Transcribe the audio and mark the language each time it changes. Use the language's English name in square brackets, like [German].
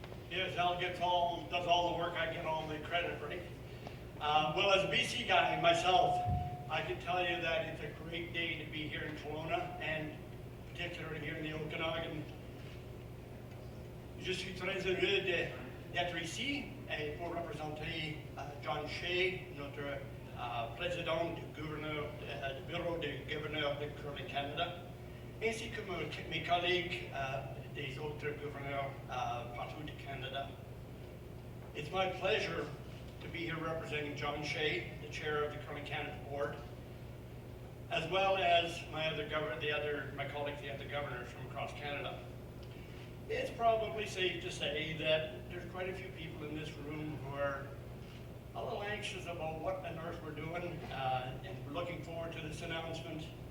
[English] Yes, Al does all the work, I get all the credit, right? Well, as a BC guy myself, I can tell you that it's a great day to be here in Kelowna, and particularly here in the Okanagan. [French] Je suis très heureux d'être ici et pour représenter John Shea, notre président du bureau du gouverneur de Curling Canada, ainsi que mes collègues des autres gouverneurs partout du Canada. [English] It's my pleasure to be here representing John Shea, the chair of the Curling Canada Board, as well as my colleagues, the other governors from across Canada. It's probably safe to say that there's quite a few people in this room who are a little anxious about what on earth we're doing, and we're looking forward to this announcement.